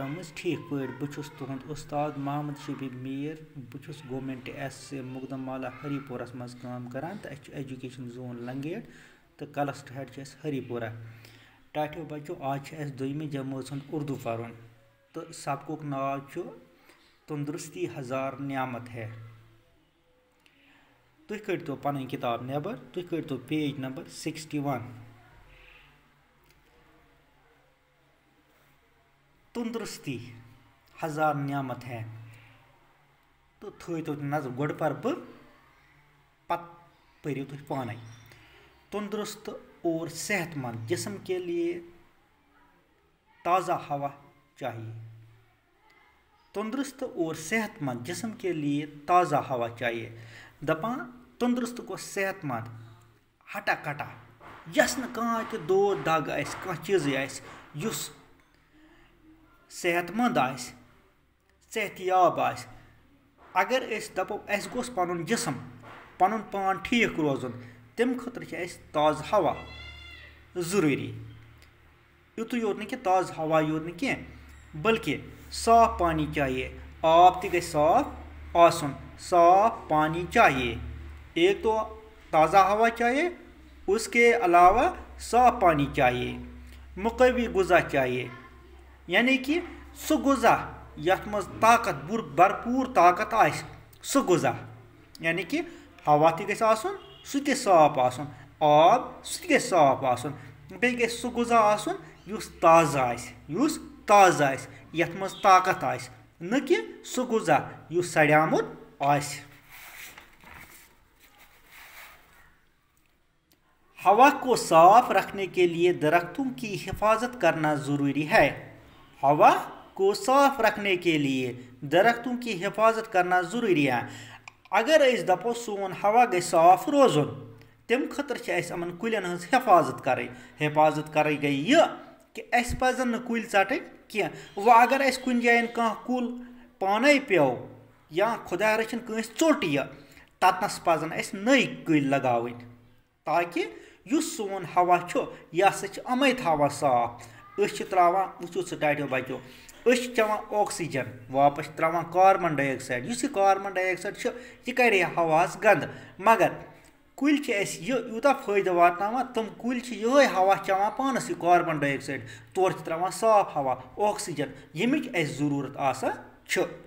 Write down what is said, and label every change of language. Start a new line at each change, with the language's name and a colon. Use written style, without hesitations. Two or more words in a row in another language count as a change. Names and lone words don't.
Kashmiri: منٛز ٹھیٖک پٲٹھۍ بہٕ چھُس تُہُنٛد اُستاد محمد شبیٖر میٖر بہٕ چھُس گورمٮ۪نٛٹ ایس مقدم مالا ہری پورس منٛز کٲم کران تہٕ اَسہِ چھُ ایجوکیشن زون لنگیٹ تہٕ
English: cluster head
Kashmiri: چھُ اَسہِ ہری پورہ ٹاٹھیو بچو آز چھُ اَسہِ دوٚیمہِ جمٲژ ہُنٛد اردوٗ پرُن تہٕ سبقُک ناو چھُ
Urdu: تندرستی ہزار نعمت ہے
Kashmiri: تُہۍ کٔڑۍتو پنٕنۍ کِتاب نٮ۪بر تُہۍ کٔڑۍتو
English: page number
Kashmiri: 61
Urdu: تندرستی ہزار نعمت ہے
Kashmiri: تہٕ تھٲیتو نظر گۄڈٕ پرٕ بہٕ پتہٕ پٔرِو تُہۍ
Urdu: پانے تندرست اور صحت مند جسم کے لیے تازہ ہوا چاہیے تندرست اور صحت مند جسم کے لیے تازہ ہوا چاہیے
Kashmiri: دپان تندرست گوٚو صحت مند ہٹا کٹا یس نہٕ کانٛہہ تہِ دود دگ آسہِ کانٛہہ چیٖزٕے آسہِ یُس صحت مند آسہِ صحت یاب آسہِ اگر أسۍ دپو اَسہِ گوٚژھ پنُن جسم پنُن پان ٹھیٖک روزُن تمہِ خٲطرٕ چھِ اَسہِ تازٕ ہوا ضروٗری یُتُے یوت نہٕ کہِ تازٕ ہوا یوت نہٕ کینٛہہ بلکہِ
Urdu: صاف پانی چاہیے
Kashmiri: آب تہِ گژھِ صاف آسُن
Urdu: صاف پانی چاہیے ایک تو تازہ ہوا چاہیے اس کے علاوہ صاف پانی چاہیے مقوی غذا چاہیے یعنی کہ
Kashmiri: سُہ غذا یتھ منٛز طاقت بھرپوٗر طاقت آسہِ سُہ غذا یعنی کہ ہوا تہِ گژھِ آسُن سُہ تہِ صاف آسُن آب سُہ تہِ گژھِ صاف آسُن بیٚیہِ گژھِ سُہ غذا آسُن یُس تازٕ آسہِ یتھ منٛز طاقت آسہِ نہ کہ سُہ غذا یُس سڑیومُت آسہِ
Urdu: ہوا کو صاف رکھنے کے لیے درختوں کی حفاظت کرنا ضروری ہے ہوا کو صاف رکھنے کے لیے درختوں کی حفاظت کرنا ضروری ہے
Kashmiri: اگر أسۍ دپو سون ہوا گژھِ صاف روزُن تمہِ خٲطرٕ چھِ اَسہِ یِمن کُلٮ۪ن ہٕنٛز حفاظت کرٕنۍ گٔے یہِ کہِ اَسہِ پزن نہٕ کُلۍ ژٹٕنۍ کینٛہہ وۄنۍ اگر اَسہِ کُنہِ جایہِ کانٛہہ کُل پانے پیوٚو یا خۄدا رٔچھِنۍ کٲنٛسہِ ژوٚٹ یہِ تتنس پزن اَسہِ نٔوۍ کُلۍ لگاوٕنۍ تاکہِ یُس سون ہوا چھُ یہِ ہسا چھُ یِمے تھاوان صاف أسۍ چھِ تراوان وٕچھو سٹاٹیو بچو أسۍ چھِ چٮ۪وان آکسیجن واپس چھِ تراوان
English: carbon dioxide
Kashmiri: یُس یہِ
English: carbon dioxide
Kashmiri: چھُ یہِ کرِ ہواہس گنٛدٕ مگر کُلۍ چھِ اَسہِ یوٗتاہ فٲیدٕ واتناوان تِم کُلۍ چھِ یِہوے ہوا چٮ۪وان پانس یہِ
English: carbon dioxide
Kashmiri: تورٕ چھِ تراوان صاف ہوا آکسیجن ییٚمِچ اَسہِ ضروٗرت آسان چھُ